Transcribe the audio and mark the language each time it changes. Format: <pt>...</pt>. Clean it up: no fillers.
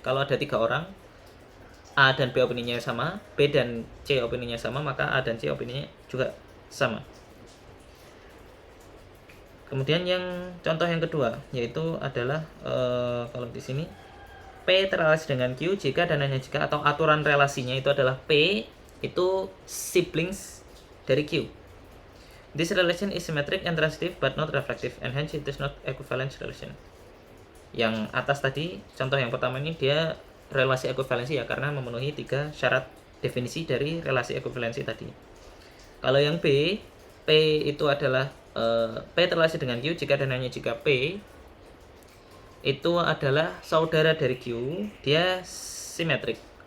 <id>Kalau ada 3 orang, A dan B opininya sama, B dan C opininya sama, maka A dan C opininya juga sama. Kemudian yang contoh yang kedua yaitu adalah kalau di sini P terrelasi dengan Q jika dan hanya jika, atau aturan relasinya itu adalah P itu siblings dari Q.</id> <en>This relation is symmetric and transitive but not reflective, and hence it is not equivalence relation.</en> <id>Yang atas tadi, contoh yang pertama ini dia relasi ekuivalensi ya, karena memenuhi 3 syarat definisi dari relasi ekuivalensi tadi. Kalau yang B, P itu adalah P terrelasi dengan Q jika dan hanya jika P itu adalah saudara dari Q, dia simetrik.</id>